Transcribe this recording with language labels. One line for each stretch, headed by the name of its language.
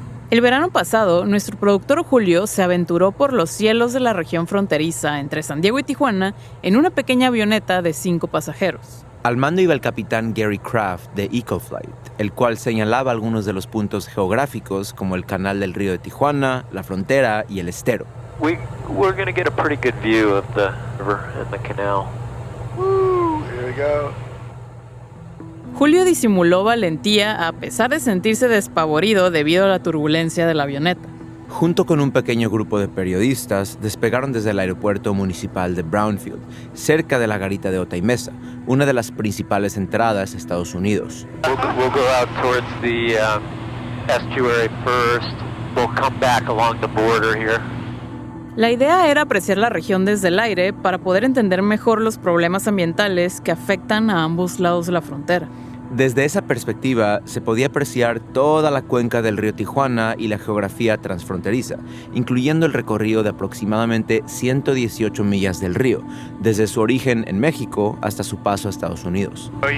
Spanish: El verano pasado, nuestro productor Julio se aventuró por los cielos de la región fronteriza entre San Diego y Tijuana en una pequeña avioneta de 5 pasajeros. Al mando iba el capitán Gary Kraft de EcoFlight, el cual señalaba algunos de los puntos geográficos como el canal del río de Tijuana, la frontera y el estero.
English: We're going to get a pretty good view of the river and the canal. Woo! Here we go.
Spanish: Julio disimuló valentía a pesar de sentirse despavorido debido a la turbulencia de la avioneta. Junto con un pequeño grupo de periodistas, despegaron desde el aeropuerto municipal de Brownfield, cerca de la garita de Otay Mesa, una de las principales entradas a Estados Unidos.
English: We'll go out towards the estuary first. We'll come back along the border here.
Spanish: La idea era apreciar la región desde el aire para poder entender mejor los problemas ambientales que afectan a ambos lados de la frontera. Desde esa perspectiva, se podía apreciar toda la cuenca del río Tijuana y la geografía transfronteriza, incluyendo el recorrido de aproximadamente 118 millas del río, desde su origen en México hasta su paso a Estados Unidos.